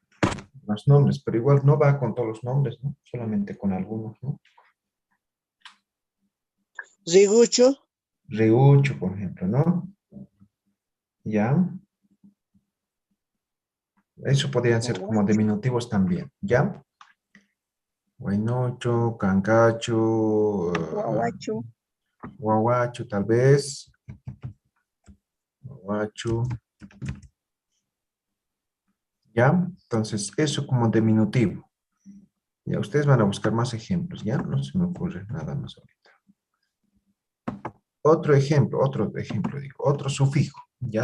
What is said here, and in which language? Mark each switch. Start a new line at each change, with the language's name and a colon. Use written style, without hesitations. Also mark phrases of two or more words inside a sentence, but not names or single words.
Spanish: Entonces, Los nombres, pero igual no va con todos los nombres, ¿no? Solamente con algunos, ¿no? Rigucho. Reucho, por ejemplo, ¿no? ¿Ya? Eso podrían ser como diminutivos también, ¿ya? Huaynocho, cancacho, Guaguacho. guaguacho, tal vez. Guaguacho. ¿Ya? Entonces, eso como diminutivo. Ya, ustedes van a buscar más ejemplos, ¿ya? No se me ocurre nada más ahorita. Otro ejemplo, digo, otro sufijo, ¿ya?